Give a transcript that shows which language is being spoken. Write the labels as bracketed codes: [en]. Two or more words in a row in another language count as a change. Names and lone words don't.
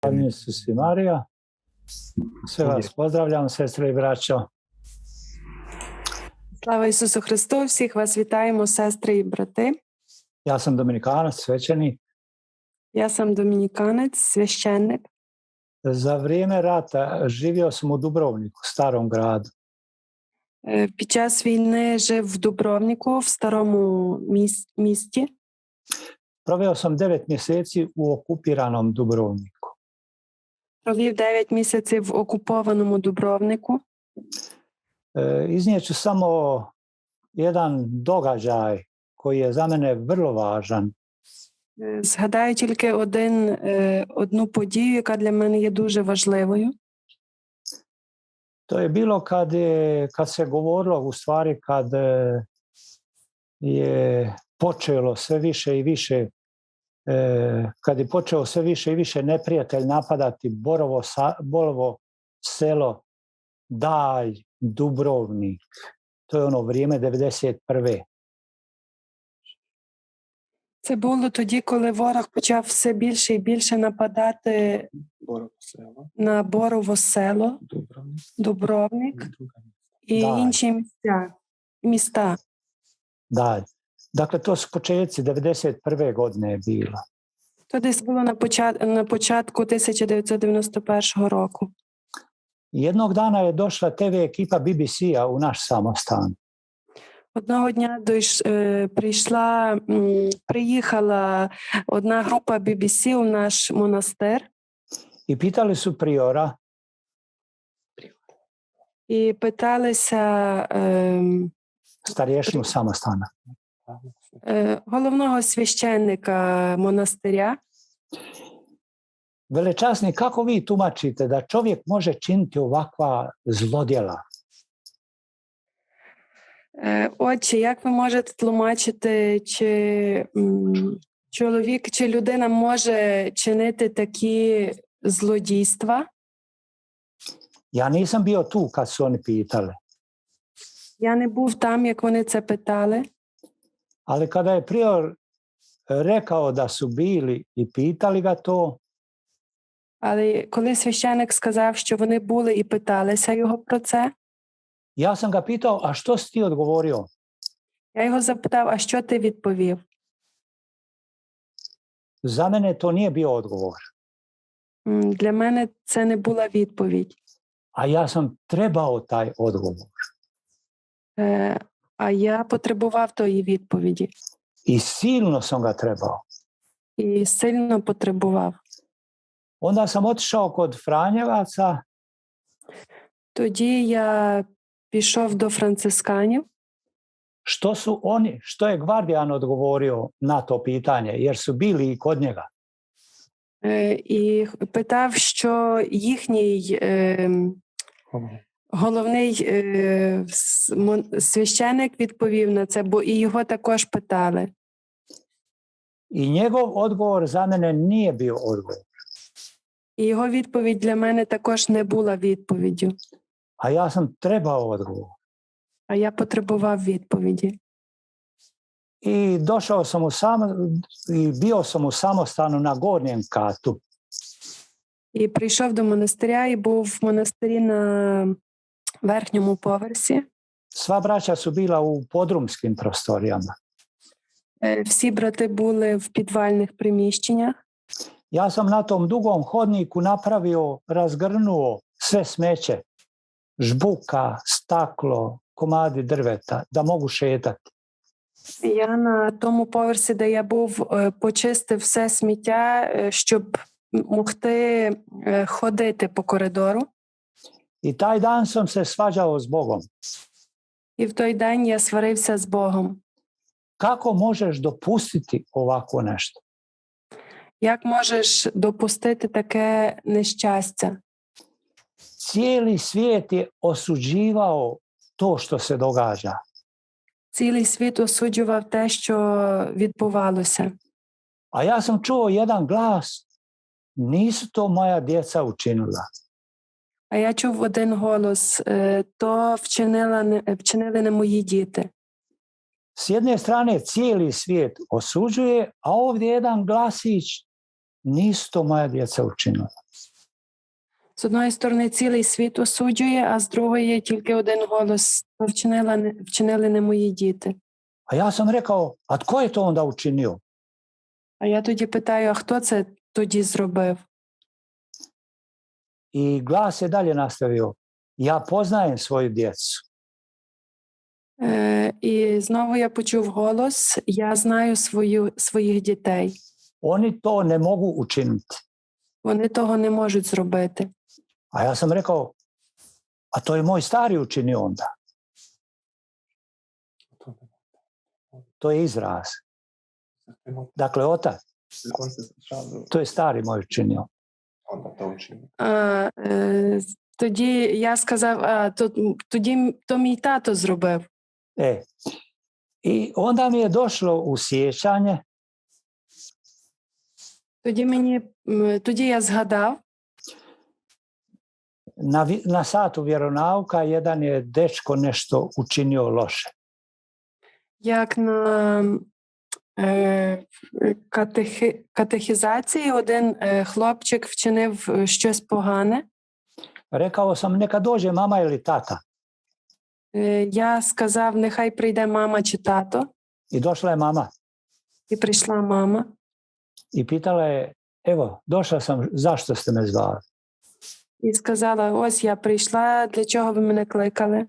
[hr] Hvala Isus i Marija. Sve vas pozdravljam, sestre i braćo. [uk] Слава Ісусу Христу! Всіх вас вітаємо, сестри і брати. [hr] Ja sam Dominikanac, svećenik. [uk] Я сам домініканець, священник. [hr] Za vrijeme rata živio sam u Dubrovniku, starom gradu. [uk] Під час війни жив в Дубровнику, в старому місті. [hr] Proveo sam 9 mjeseci u okupiranom Dubrovniku. [uk] Провів 9 місяців в окупованому Дубровнику. [hr] Iznijet ću samo jedan događaj koji je za mene vrlo važan. [uk] Згадаю тільки одну подію, яка для мене є дуже важливою. [hr] To je bilo kad se govorilo, u stvari kad je počelo sve više i više, kad je počeo sve više i više neprijatelj napadati Borovo selo, Dalj, Dubrovnik. To je ono vrijeme 91. [uk] Це було тоді, коли ворог почав все більше і більше нападати на Борово село, Дубровник і інші міста. [hr] Dalj. Dakle, to su početci 91. godine je bilo. [uk] То десь було на початку 1991 року. [hr] Jednog dana je došla TV ekipa BBC-a u naš samostan. [uk] Одного дня приїхала одна група BBC у наш монастир. [hr] I pitali su priora. [uk] І питалися [hr] Starješinu samostana. [uk] Головного священника монастиря. [hr] Velečasni, kako vi tumačite da čovjek može činiti ovakva zlodjela? [uk] Отче, як ви можете тлумачити, чи чоловік, чи людина може чинити такі злодійства? [hr] Ja nisam bio tu kad su oni pitali. [uk] Я не був там, як вони це питали. [hr] Ali kada je prior rekao da su bili i pitali ga to, [uk] Але коли священик сказав, що вони були і питалися його про це, [hr] ja sam ga pitao, a što si ti odgovorio? [uk] я його запитав, а що ти відповів? [hr] Za mene to nije bio odgovor. [uk] Для мене це не була відповідь. [hr] A ja sam trebao taj odgovor. [uk] А я потребував тої відповіді. [hr] I silno sam ga trebao. [uk] І сильно потребував. [hr] Onda sam otišao kod Franjevaca. [uk] Тоді я пішов до францисканів. [hr] Što je Gvardijan odgovorio na to pitanje, jer su bili i kod njega. [uk] І питав, що їхній головний священик відповів на це, бо і його також питали. [hr] I njegov odgovor za mene nije bio odgovor. [uk] І його відповідь для мене також не була відповіддю. [hr] A ja sam trebao odgovor. [uk] А я потребував відповіді. [hr] I bio sam u samostanu na gornjem katu. [uk] І прийшов до монастиря і був в монастирі на верхньому поверсі. [hr] Sva braća su bila u podrumskim prostorijama. [uk] Всі брати були в підвальних приміщеннях. [hr] Ja sam na tom dugom hodniku razgrnuo sve smeće, žbuka, staklo, komadi drveta, da mogu šetati. [uk] Я на тому поверсі, де я був, почистив все сміття, щоб могти ходити по коридору. [hr] I taj dan sam se svađao s Bogom. [uk] І в той день я сварився з Богом. [hr] Kako možeš dopustiti ovako nešto? [uk] Як можеш допустити таке нещастя? [hr] Cijeli svijet je osuđivao to što se događa. [uk] Цілий світ осуджував те, що відбувалося. [hr] A ja sam čuo jedan glas, nisu to moja djeca učinila. [uk] А я чув один голос, то вчинили не мої діти. [hr] S jedne strane cijeli svijet osuđuje, a ovdje jedan glasić nisu to moja djeca učinila. [uk] З одної сторони, цілий світ осуджує, а з другої є тільки один голос. То вчинили не мої діти. [hr] A ja sam rekao, a tko je to onda učinio? [uk] А я тоді питаю, а хто це тоді зробив? [hr] I glas je dalje nastavio, ja poznajem svoju djecu. [uk] І знову я почув голос, я знаю своїх дітей. [hr] Oni to ne mogu učiniti. [uk] Вони того не можуть зробити. [hr] A ja sam rekao, a to je moj stari učinio onda. To je izraz. Dakle, otac, to je stari moj učinio. [uk] Тоді я сказав, тоді то мій тато зробив. [hr] I onda mi je došlo u sjećanje. [uk] Тоді я згадав. [hr] Na satu vjeronauka jedan je dečko nešto učinio loše. [uk] Як на катехізації один хлопчик вчинив щось погане. [hr] Rekao sam, neka dođe mama ili tata. [uk] Я сказав, нехай прийде мама чи тато. [hr] I došla je mama. [uk] І прийшла мама. [hr] I pitala je, evo, došla sam, zašto ste me zvali? [uk] І сказала, ось я прийшла, для чого ви мене кликали?